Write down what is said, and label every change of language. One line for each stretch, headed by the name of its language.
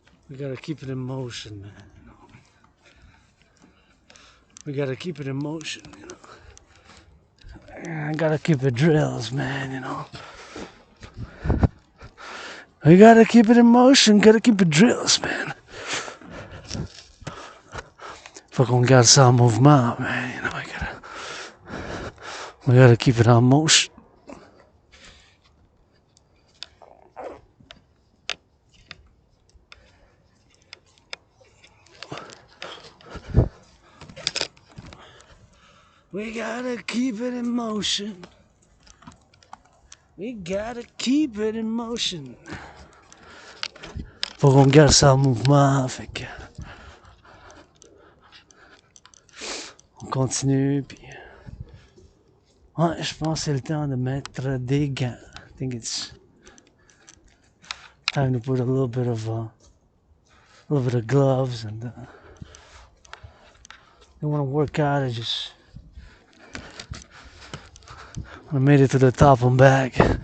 English: We gotta keep it in motion, man. You know? We gotta keep it in motion, you know. I gotta keep it drills, man, you know. We gotta keep it in motion, gotta keep it drills, man.
French: Faut qu'on garde ça en mouvement, man,
English: you know. We gotta keep it on motion. We gotta keep it in motion. We gotta keep it in motion.
French: Faut qu'on garde ça en mouvement, fait que on continue, puis ouais, je pense que c'est le temps de mettre des gants.
English: I think it's time to put a little bit of gloves, and I want to work out. I made it to the top and back.